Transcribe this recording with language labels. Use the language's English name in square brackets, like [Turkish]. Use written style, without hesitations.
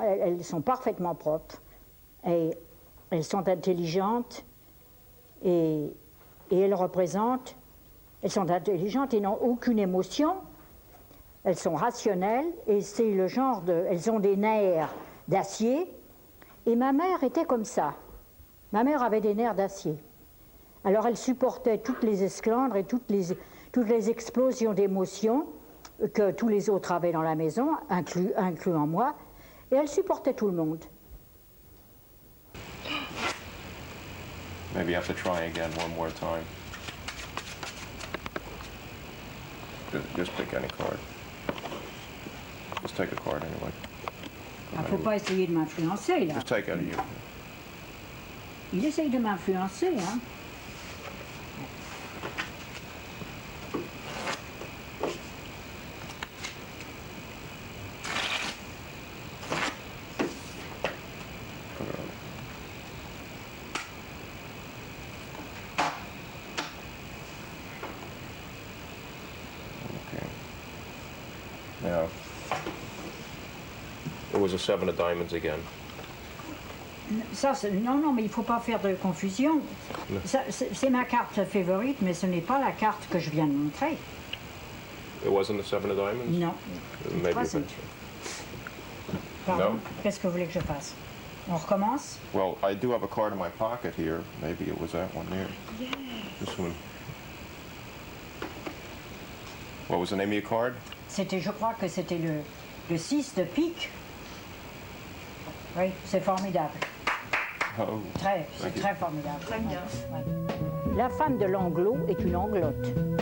[French] Elles sont parfaitement propres. Et elles sont intelligentes, et elles sont intelligentes et n'ont aucune émotion, elles sont rationnelles, et c'est le genre elles ont des nerfs d'acier, et ma mère était comme ça. Ma mère avait des nerfs d'acier. Alors elle supportait toutes les esclandres et toutes les explosions d'émotions que tous les autres avaient dans la maison, incluant moi, et elle supportait tout le monde. [English] Maybe you have to try again one more time. Just pick any card. Just take a card anyway. [French] Il ne faut pas essayer de m'influencer, là. [English] Just take out of you. [French] Il essaye de m'influencer, hein. [English] Now, it was a 7 of diamonds again. [French] Ça, non, mais il ne faut pas faire de confusion. C'est ma carte favorite, mais ce n'est pas la carte que je viens de montrer. [English] It wasn't the 7 of diamonds? [French] Non. [English] Maybe Wasn't. [French] Pardon, qu'est-ce que vous voulez que je fasse? On recommence? [English] Well, I do have a card in my pocket here. Maybe it was that one there. Yeah. This one. What was the name of your card? [French] Je crois que c'était le 6 de pique. Oui, c'est formidable. Oh. C'est très formidable. Très bien. Ouais. La femme de l'anglo est une anglote.